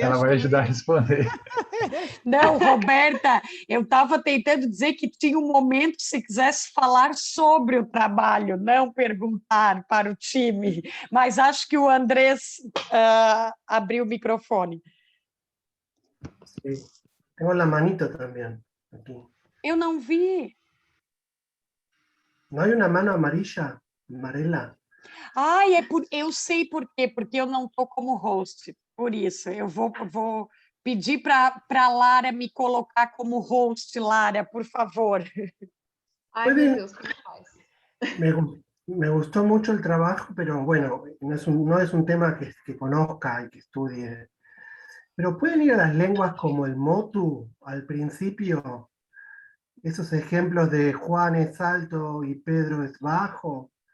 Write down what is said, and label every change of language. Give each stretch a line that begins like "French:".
Portuguese: Ela vai ajudar a responder. Não, Roberta, eu estava tentando dizer que tinha um momento, se quisesse falar sobre o trabalho, não perguntar para o time, mas acho que o Andrés abriu o microfone.
Spanish: Sí. Tengo la manito también aquí.
Portuguese: Eu não vi.
Spanish: ¿No hay una mano amarilla,
Portuguese: amarela? Eu sei por quê, porque eu não estou como host, por isso. Eu vou pedir para a Lara me colocar como host, Lara, por favor. Ai, meu Deus, como faz?
Spanish: Me gustó mucho el trabajo, pero bueno, no es un tema que conozca y que estudie. Pero pueden ir a las lenguas como el motu al principio, esos ejemplos de Juan es alto y Pedro es bajo.